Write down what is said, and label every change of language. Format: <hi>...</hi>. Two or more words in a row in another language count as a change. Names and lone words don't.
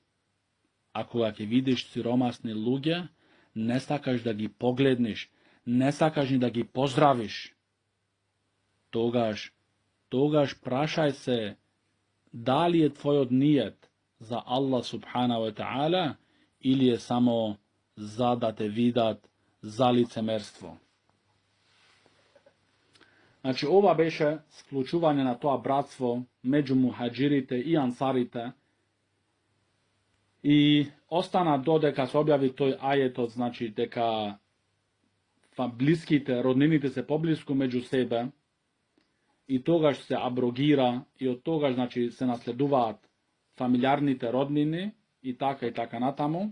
<mk>Ако го видиш сиромасни луѓе, не стакаш да ги погледниш, не стакаш ни да ги поздравиш. Тогаш прашај се да ли е твој нијет за Allah</mk> <ar>سبحانه وتعالى</ar> <mk>или е само за да те видат за лицемерство. Значи, ова беше склучување на тоа братство меѓу мухаџирите и ансарите. И остана додека се објави тој ајетот, значи дека блиските, роднините се поблиску меѓу себе, и тогаш се аброгира, и од тогаш, значи, се наследуваат фамилиарните роднини, и така натаму.</mk>